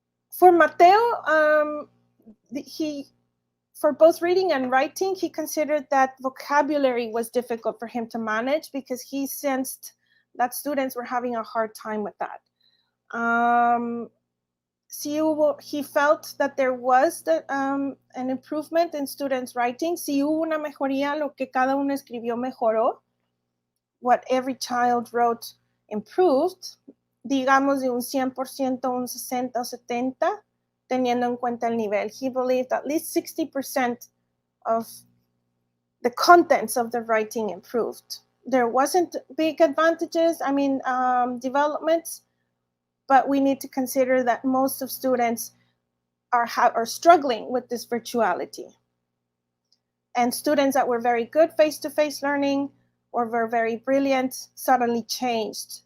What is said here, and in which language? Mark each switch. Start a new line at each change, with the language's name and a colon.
English: For Mateo, for both reading and writing, he considered that vocabulary was difficult for him to manage because he sensed that students were having a hard time with that. He felt that there was an improvement in students' writing.
Spanish: Si hubo una mejoría, lo que cada uno escribió mejoró.
English: What every child wrote improved.
Spanish: Digamos de un 100%, un 60 o 70, teniendo en cuenta el nivel.
English: He believed at least 60% of the contents of the writing improved. There wasn't big advantages, developments, but we need to consider that most of students are struggling with this virtuality. And students that were very good face-to-face learning or were very brilliant suddenly changed.